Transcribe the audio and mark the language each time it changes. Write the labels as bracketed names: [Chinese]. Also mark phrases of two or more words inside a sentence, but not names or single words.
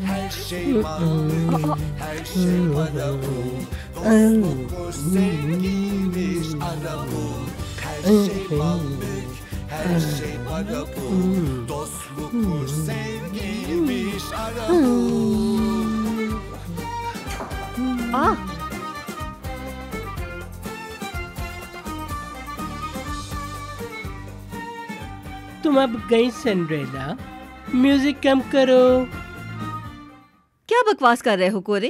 [Turkish] Her şey para bu, dostluk bu, sevgiymiş ara bu. [Urdu] तुम अब गई सिंड्रेला, म्यूजिक कम करो। क्या बकवास कर रहे हो कोरे?